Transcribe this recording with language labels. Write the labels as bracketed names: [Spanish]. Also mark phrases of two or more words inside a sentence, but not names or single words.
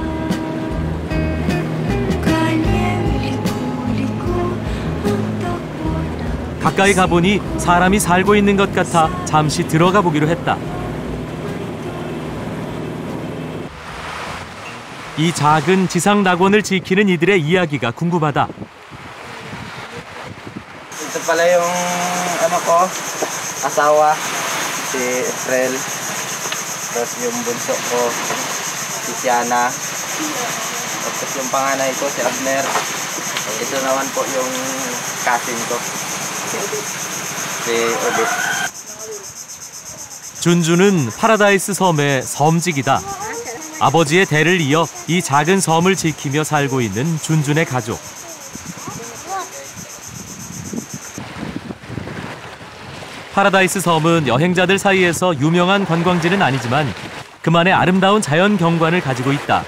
[Korean] 가까이 가보니 사람이 살고 있는 것 같아 잠시 들어가 보기로 했다. 이 작은 지상 낙원을 지키는 이들의 이야기가 궁금하다. [Filipino] Ito pala yung ko, asawa, si Israel. Tapos yung bunso ko, si Siana. Tapos yung panganay ko, si Abner. Ito naman po yung cousin ko, si Odit. [Korean] 준주는 파라다이스 섬의 섬직이다. 아버지의 대를 이어 이 작은 섬을 지키며 살고 있는 준준의 가족. 파라다이스 섬은 여행자들 사이에서 유명한 관광지는 아니지만 그만의 아름다운 자연 경관을 가지고 있다.